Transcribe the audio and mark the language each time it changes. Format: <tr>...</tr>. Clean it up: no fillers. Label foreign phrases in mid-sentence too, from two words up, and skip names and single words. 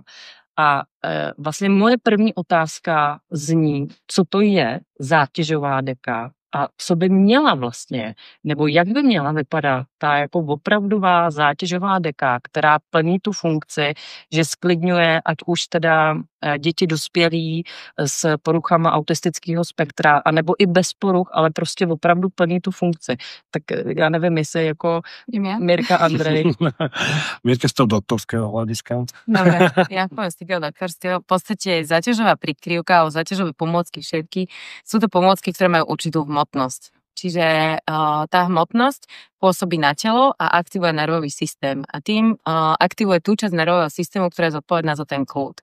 <cs>A vlastně moje první otázka zní, co to je zátěžová deka a co by měla vlastně, nebo jak by měla vypadat ta jako opravdová zátěžová deka, která plní tu funkci, že sklidňuje, ať už teda děti dospělí s poruchama autistického spektra, anebo i bez poruch, ale prostě opravdu plní tu funkci. Tak já nevím, jestli jako Mirka, Andrej.</cs> <sk>Mirka z toho doktorského hľadiska. Dobre, ja poviem z takého doktorského. V podstate záťažová prikryvka alebo záťažové pomôcky všetky sú to pomôcky, ktoré majú určitú hmotnosť. Čiže tá hmotnosť pôsobí na telo a aktivuje nervový systém. A tým aktivuje tú časť nervového systému, ktorá je zodpovedná za ten kľud.</sk>